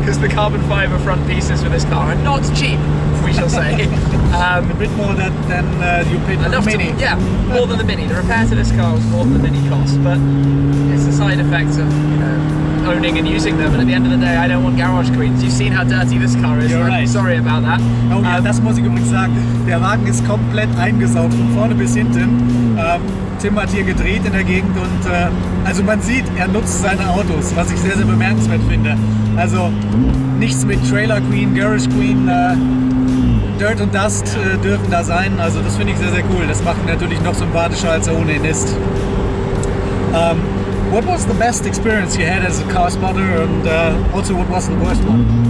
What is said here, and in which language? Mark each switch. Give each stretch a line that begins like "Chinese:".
English: Because the carbon fibre front pieces for this car are not cheap, we shall say. A bit more than you paid for the Enough Mini. yeah, more than the Mini. The repair to this car was more than the Mini cost, but it's a side effect of, you know, owning and using them. And at the end of the day, I don't want garage queens. You've seen how dirty this car is. You're I'm right. sorry about that.
German: Oh ja, das muss ich übrigens sagen. Der Wagen ist komplett eingesaugt, von vorne bis hinten. Tim hat hier gedreht in der Gegend und also man sieht, er nutzt seine Autos, was ich sehr, sehr bemerkenswert finde. Also nichts mit
English: Trailer Queen, Garage Queen,
German: Dirt und Dust dürfen da sein. Also das finde ich sehr, sehr cool. Das macht ihn natürlich noch sympathischer, als er ohnehin ist.
English: What was the best experience you had as a car spotter, and also what was the worst one?